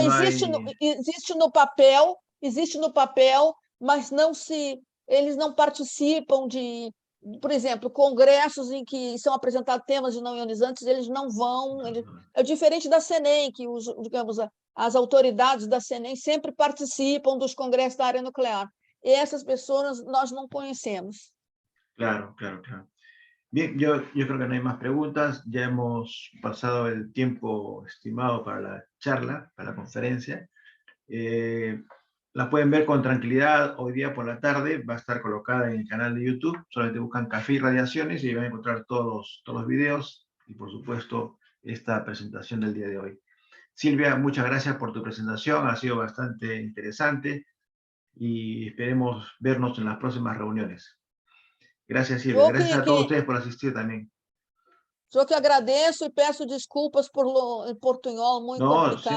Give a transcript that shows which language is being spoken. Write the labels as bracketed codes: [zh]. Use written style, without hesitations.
[pt] existe no papel, mas eles não participam de, por exemplo, congressos em que são apresentados temas de não ionizantes, eles não vão. É diferente da CENEM, que as autoridades da CENEM sempre participam dos congressos da área nuclear. E essas pessoas nós não conhecemos. Claro. [es] Bien, yo creo que no hay más preguntas. Ya hemos pasado el tiempo estimado para la charla, para la conferencia. La pueden ver con tranquilidad hoy día por la tarde. Va a estar colocada en el canal de YouTube. Solamente buscan Café y Radiaciones y van a encontrar todos los videos y, por supuesto, esta presentación del día de hoy. Silvia, muchas gracias por tu presentación. Ha sido bastante interesante y esperemos vernos en las próximas reuniones. Gracias, Silvia. Gracias a todos ustedes por asistir también. Yo [pt] que agradeço e peço desculpas por o portunhol muito complicado.